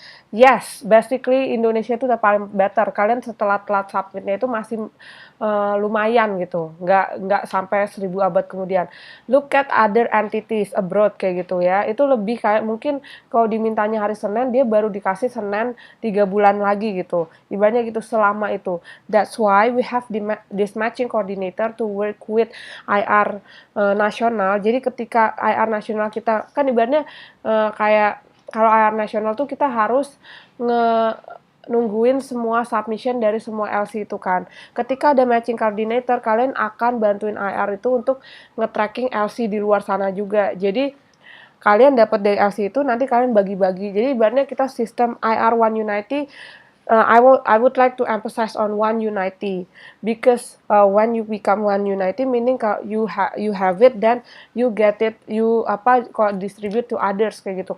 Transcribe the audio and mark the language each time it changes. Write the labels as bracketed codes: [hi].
[en] Yes, basically [id] Indonesia itu udah paling better. Kalian setelah telat submitnya itu masih lumayan gitu, nggak sampai 1000 abad kemudian. [en] Look at other entities abroad [id] kayak gitu ya. Itu lebih kayak mungkin kalau dimintanya hari Senin, dia baru dikasih Senin 3 bulan lagi gitu. Ibaratnya gitu selama itu. [en] That's why we have this matching coordinator to work with IR nasional. [id] Jadi ketika IR nasional kita kan ibaratnya kayak kalau IR nasional tuh kita harus nungguin semua submission dari semua LC itu kan. Ketika ada matching coordinator, kalian akan bantuin IR itu untuk nge-tracking LC di luar sana juga. Jadi kalian dapat dari LC itu, nanti kalian bagi-bagi. Jadi ibaratnya kita sistem IR One Unity [en] I would like to emphasize on one unity, because when you become one unity, meaning kalau you have it, then you get it, you apa kalau distribute to others [id] kayak gitu.